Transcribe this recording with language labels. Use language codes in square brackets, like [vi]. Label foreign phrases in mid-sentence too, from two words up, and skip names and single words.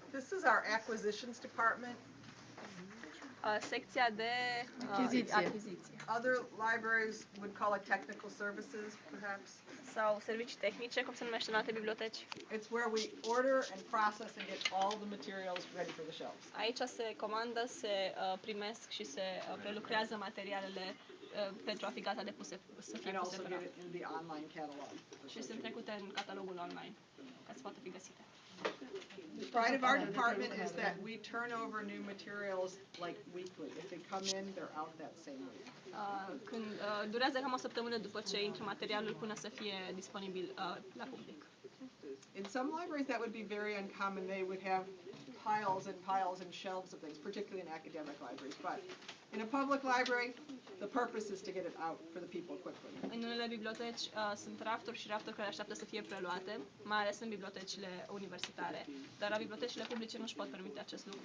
[en] This is our acquisitions department. [ro] Secția de Achiziție. achiziție. [en] Other libraries would call it technical services, perhaps. [ro] Sau servicii tehnice, cum se numește în alte biblioteci. [en] It's where we order and process and get all the materials ready for the shelves. [ro] Aici se comandă, se primesc și se prelucrează materialele pentru a fi gata de să fie [en] And [ro] puse [en] also [ro] pe [en] get [ro] raftă. [en] it in the online catalog. [ro] Și sunt trecute în catalogul online, ca să poată fi găsite. [en] The pride of our department is that we turn over new materials like weekly. If they come in, they're out that same week. [ro] Când durează cam o săptămână după ce intră materialul până să fie disponibil la public. [en] In some libraries that would be very uncommon. They would have piles and shelves of things, particularly in academic libraries. But in a public library, the purpose is to get it out for the people quickly. [ro] În unele biblioteci sunt rafturi și rafturi care așteaptă să fie preluate, mai ales în bibliotecile universitare, dar la bibliotecile publice nu își pot permite acest lucru.